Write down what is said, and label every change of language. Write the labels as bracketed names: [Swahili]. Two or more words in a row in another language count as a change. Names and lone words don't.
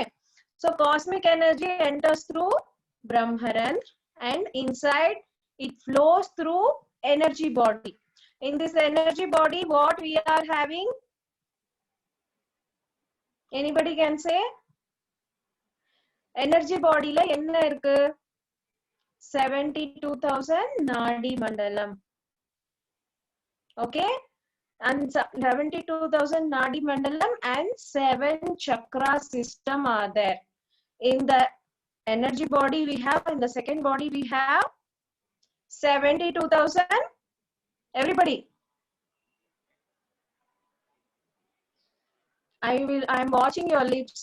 [English] So cosmic energy enters through Brahmarandra and inside it flows through energy body. In this energy body, what we are having? Anybody can say? Energy body [Tamil] ல என்ன இருக்கு? [Sanskrit] 72,000 नाडी मण्डलम्. [English] Okay, and 72,000 [Sanskrit] नाडी मण्डलम् [English] and 7 chakra system are there. In the energy body we have, in the second body we have 72,000. Everybody, I'm watching your lips.